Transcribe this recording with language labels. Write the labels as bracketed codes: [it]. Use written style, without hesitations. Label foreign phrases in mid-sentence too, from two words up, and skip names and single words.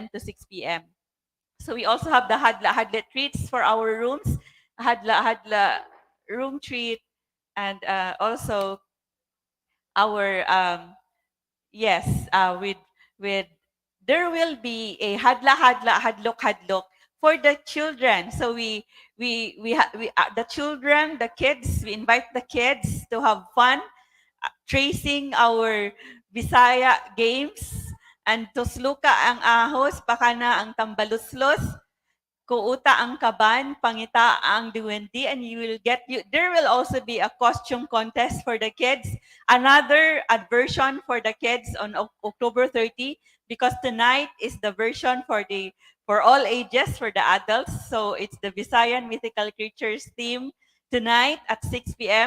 [en] to 6 p.m. So we also have the hadla-hadla treats for our rooms, hadla-hadla room treat, and also our with there will be a hadla-hadla hadlok-hadlok for the children. So the children, the kids, we invite the kids to have fun tracing our Bisaya games, and tusluka ang ahos, pakana ang tambaluslos, kuuta ang kaban, pangita ang duwendi, and there will also be a costume contest for the kids, another version for the kids on October 30, because tonight is the version for all ages, for the adults. So it's the Visayan mythical creatures theme tonight at 6 p.m.